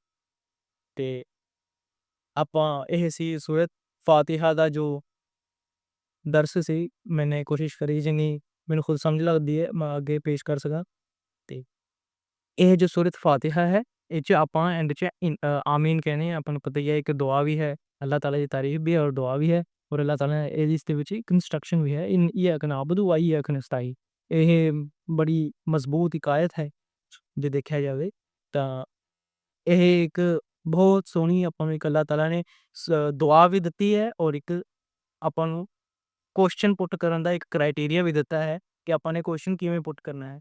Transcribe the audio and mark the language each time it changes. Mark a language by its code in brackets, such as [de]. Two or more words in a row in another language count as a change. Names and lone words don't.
[pa] ਤੇ ਆਪਾਂ ਇਹ ਸੀ ਸੂਰਤ ਫਾਤਿਹਾ ਦਾ ਜੋ ਦਰਸ ਸੀ, ਮੈਨੇ ਕੋਸ਼ਿਸ਼ ਕਰੀ ਜਿੰਨੀ ਮੈਨੂੰ ਖੁਦ ਸਮਝ ਲੱਗਦੀ ਹੈ ਮੈਂ ਅੱਗੇ ਪੇਸ਼ ਕਰ ਸਕਾਂ। ਤੇ ਇਹ ਜੋ ਸੂਰਤ ਫਾਤਿਹਾ ਹੈ, ਇਹ 'ਚ ਆਪਾਂ ਐਂਡ 'ਚ ਆਮੀਨ ਕਹਿੰਦੇ ਹਾਂ। ਆਪਾਂ ਨੂੰ ਪਤਾ ਹੀ ਹੈ ਇੱਕ ਦੁਆ ਵੀ ਹੈ, ਅੱਲਾਹ ਤਾਲਾ ਦੀ ਤਾਰੀਫ ਵੀ ਹੈ ਔਰ ਦੁਆ ਵੀ ਹੈ, ਔਰ ਅੱਲਾਹ ਤਾਲਾ ਨੇ ਇਸ ਦੇ ਵਿੱਚ ਇੱਕ ਇੰਸਟਰਕਸ਼ਨ ਵੀ ਹੈ, [ar] إياك نعبد وإياك نستعين. [pa] ਇਹ ਬੜੀ ਮਜ਼ਬੂਤ ਇੱਕ ਆਇਤ ਹੈ ਜੇ ਦੇਖਿਆ ਜਾਵੇ ਤਾਂ। ਇਹ ਇੱਕ ਬਹੁਤ ਸੋਹਣੀ ਆਪਾਂ ਨੂੰ ਇੱਕ ਅੱਲਾਹ ਤਾਲਾ ਨੇ ਦੁਆ ਵੀ ਦਿੱਤੀ ਹੈ, ਔਰ ਇੱਕ ਆਪਾਂ ਨੂੰ [en] question put [pa] ਕਰਨ ਦਾ ਇੱਕ ਕ੍ਰਾਈਟੇਰੀਆ ਵੀ ਦਿੱਤਾ ਹੈ ਕਿ ਆਪਾਂ ਨੇ ਕੁਐਸਚਨ ਕਿਵੇਂ ਪੁੱਟ ਕਰਨਾ ਹੈ।